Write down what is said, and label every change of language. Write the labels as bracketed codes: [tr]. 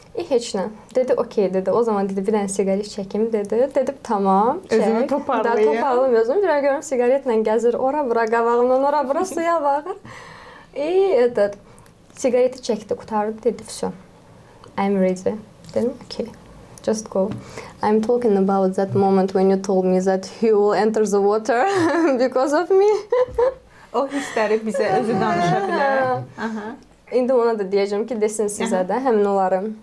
[az] Heç nə. Dedi, okey, dedi, o zaman dedi, bir dənə siqaret çəkim, dedi. Dedim, tamam, çək. Özümü toparlayım. Toparlayım özümü, bir görüm siqaretlə gəzir, ora-bura, qabağımdan ora-bura suya baxır. Siqareti çəkdi, qutardı, dedi, vəsə, [en] I'm ready. [az] Dedim, okey. [en] Just go. I'm talking about that moment when you told me that he will enter the water because of me. [az] O hissləri bizə özü danışa bilər. İndi ona da deyəcəm ki, desin sizə də, həmin onları.